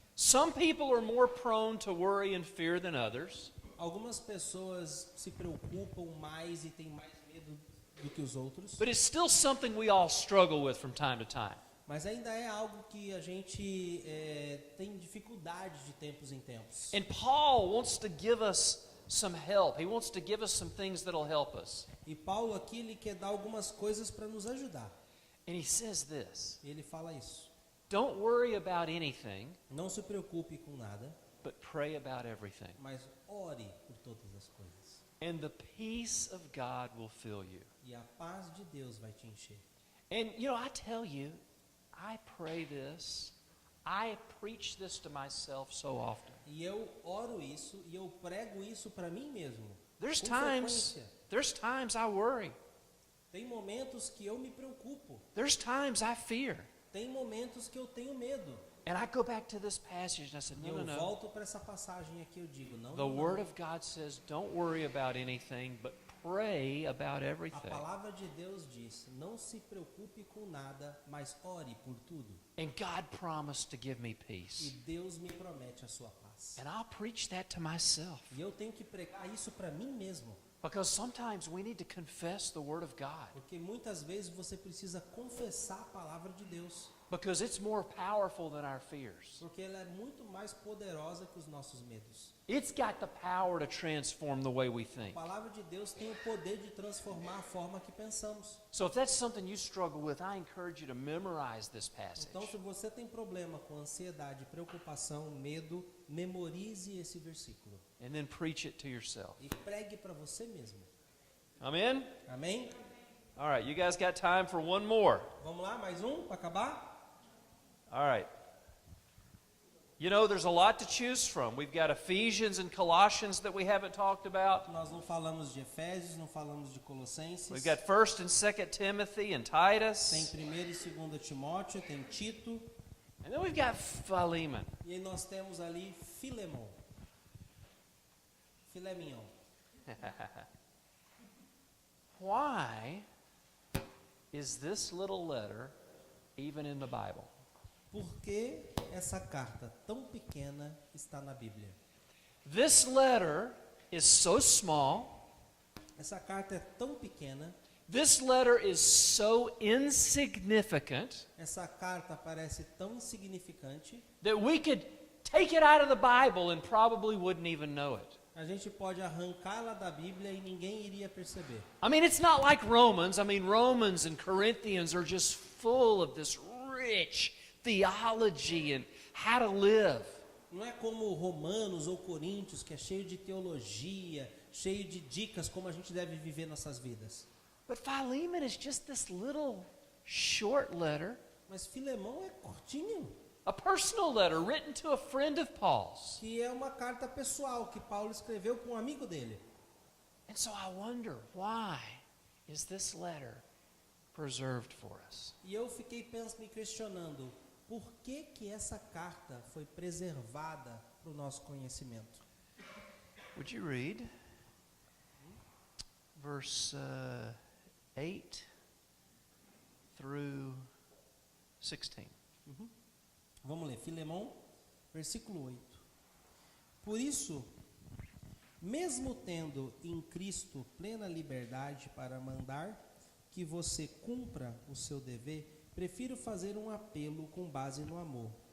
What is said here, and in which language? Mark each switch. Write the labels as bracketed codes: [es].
[en] Some people are more prone to worry and fear than others. [pt] Algumas pessoas se preocupam mais e têm mais medo do que os outros, [en] But it's still something we all struggle with from time to time. [pt] mas ainda é algo que a gente tem dificuldade de tempos em tempos. [en] And Paul wants to give us some help. He wants to give us some things that'll help us. [pt] E Paulo aqui ele quer dar algumas coisas para nos ajudar. [en] And he says this, [pt] Ele fala isso. [en] don't worry about anything, [pt] Não se preocupe com nada, [en] but pray about everything. [pt] mas ore por todas as coisas. [en] And the peace of God will fill you. [pt] E a paz de Deus vai te encher. [en] And you know, I tell you, I pray this, I preach this to myself so often. [pt] E eu oro isso e eu prego isso para mim mesmo. [en] There's [pt] Com [en] times [pt] frequência. [en] I worry. [pt] Tem momentos que eu me preocupo. [en] There's times I fear. [pt] Tem momentos que eu tenho medo. [en] And I go back to this passage and I said, [pt] E [en] no, [pt] eu [en] no, no. [pt] volto para essa passagem aqui, eu digo, não, [en] The [pt] não, [en] Word [pt] não. [en] of God says, don't worry about anything, but pray about [pt] A [en] everything. [pt] palavra de Deus diz, não se preocupe com nada, mas ore por tudo. [en] And God promised to give me [pt] E [en] peace. [pt] Deus me promete a sua paz. [en] And I'll preach that to myself. [pt] E eu tenho que pregar isso para mim mesmo. [en] Because sometimes we need to confess the Word of God. [pt] Porque muitas vezes você precisa confessar a palavra de Deus. [en] Because it's more powerful than our fears. [pt] Porque ela é muito mais poderosa que os nossos medos. [en] It's got the power to transform the way we think. [pt] A palavra de Deus tem o poder de transformar a forma que pensamos. [en] So if that's something you struggle with, I encourage you to memorize this passage. [pt] Então, se você tem problema com ansiedade, preocupação, medo, memorize esse versículo. [en] And then preach it to yourself. [pt] E pregue para você mesmo. [en] Amen? [pt] Amém? [en] All right, you guys got time for one more. [pt] Vamos lá, mais um para acabar? [en] All right. You know, there's a lot to choose from. We've got Ephesians and Colossians that we haven't talked about. [pt] Nós não falamos de Efésios, não falamos de Colossenses. [en] We've got 1st and 2nd Timothy and [pt] Tem [en] Titus. [pt] 1º e 2º Timóteo, tem Tito. [en] And then we've got Philemon. [pt] E aí nós temos ali Filemon. Filemion. [en] Why is this little letter even in the Bible? [pt] Por que essa carta tão pequena está na Bíblia? [en] This letter is so small. [pt] Essa carta é tão pequena, [en] This letter is so insignificant [pt] essa carta parece tão insignificante, [en] that we could take it out of the Bible and probably wouldn't even know it. [pt] a gente pode arrancá-la da Bíblia e ninguém iria perceber. [en] I mean, it's not like Romans. I mean, Romans and Corinthians are just full of this rich theology and how to live. [pt] Não é como Romanos ou Coríntios, que é cheio de teologia, cheio de dicas como a gente deve viver nossas vidas. [en] But Philemon is just this little short letter, [pt] Mas Filemão é curtinho, [en] a personal letter written to a friend of Paul's. [pt] que é uma carta pessoal que Paulo escreveu para um amigo dele. [en] And so I wonder, why is this letter preserved for us? [pt] E eu fiquei me questionando, por que que essa carta foi preservada para o nosso conhecimento? [en] Would you read verse 8 through 16? [pt] Vamos ler, Filemão, versículo 8. Por isso, mesmo tendo em Cristo plena liberdade para mandar que você cumpra o seu dever, prefiro fazer um apelo com base no amor.